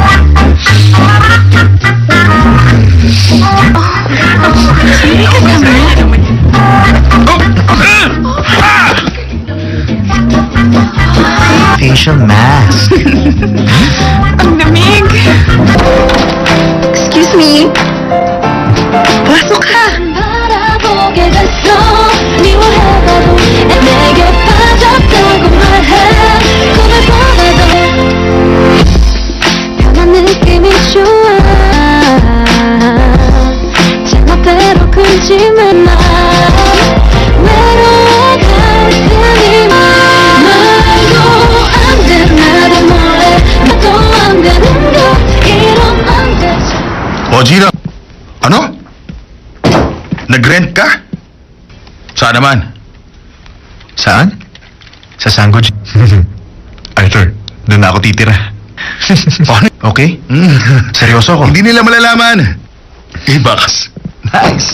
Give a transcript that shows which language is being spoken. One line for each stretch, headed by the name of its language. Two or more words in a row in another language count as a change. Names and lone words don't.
English: Facial mask.
Filipino: Ang lamig.
English: Excuse me?
Filipino: Pasok ka.
Korean: 바라보게 됐어 미워해봐도 내게 빠졌다고 말해 꿈을 보내도 변한 느낌이 좋아 제멋대로 굴지만 마 외로워갈 테니만 말도 안돼 나를 몰래 나도 안 되는 거 이러면 안 되지
Filipino: O, Gina. Ano? Nag-rent ka? Saan naman? Saan? Sa Sangoji. Arthur, doon na ako titira. Okay? Seryoso ako. Hindi nila malalaman. Bakas. Nice.